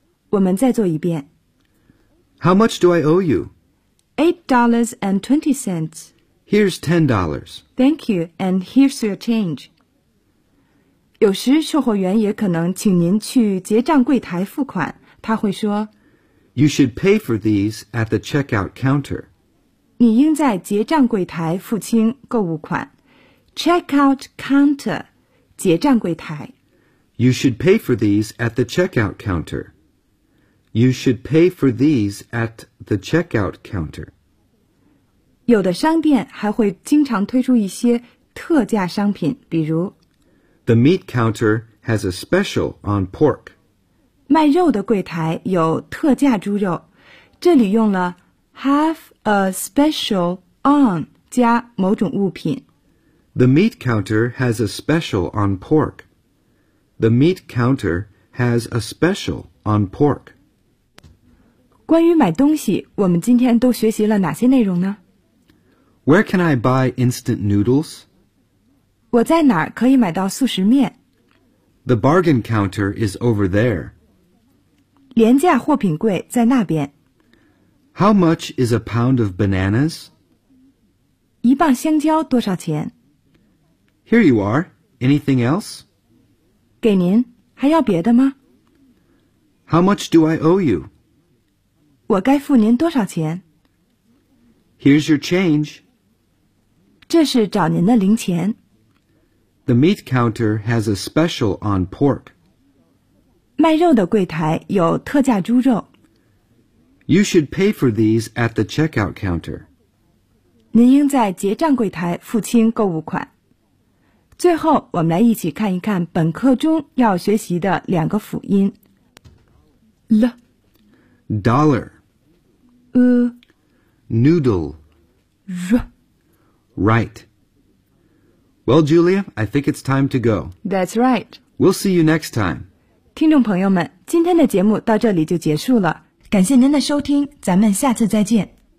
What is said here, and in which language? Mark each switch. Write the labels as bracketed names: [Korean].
[Chinese] 我们再做一遍。 [English] How much do I owe you? $8.20. Here's $10. Thank you, and here's your change. [Chinese] 有时售货员也可能请您去结账柜台付款，他会说 [English] You should pay for these at the checkout counter. [Chinese] 你应在结账柜台付清购物款。 [English] Checkout counter, [Chinese] 结账柜台。 [English] You should pay for these at the checkout counter. You should pay for these at the checkout counter. [Chinese] 有的商店还会经常推出一些特价商品，比如 [English] The meat counter has a special on pork. [Chinese] 卖肉的柜台有特价猪肉。这里用了 [English] have a special on [Chinese] 加某种物品。 [English] The meat counter has a special on pork. The meat counter has a special on pork. [Chinese] 关于买东西，我们今天都学习了哪些内容呢？ [English] Where can I buy instant noodles? [Chinese] 我在哪儿可以买到速食面？ [English] The bargain counter is over there. [Chinese] 廉价货品柜在那边。 [English] How much is a pound of bananas? [Chinese] 一磅香蕉多少钱？ [English] Here you are. Anything else? [Chinese] 给您，还要别的吗？ [English] How much do I owe you? [Chinese] 我该付您多少钱？ [English] Here's your change. [Chinese] 这是找您的零钱。 [English] The meat counter has a special on pork. [Chinese] 卖肉的柜台有特价猪肉。 [English] You should pay for these at the checkout counter. [Chinese] 您应在结账柜台付清购物款。最后，我们来一起看一看本课中要学习的两个辅音。 [English] L Dollar U Noodle R Right. Well, Julia, I think it's time to go. That's right. We'll see you next time. [Chinese] 听众朋友们，今天的节目到这里就结束了。感谢您的收听，咱们下次再见。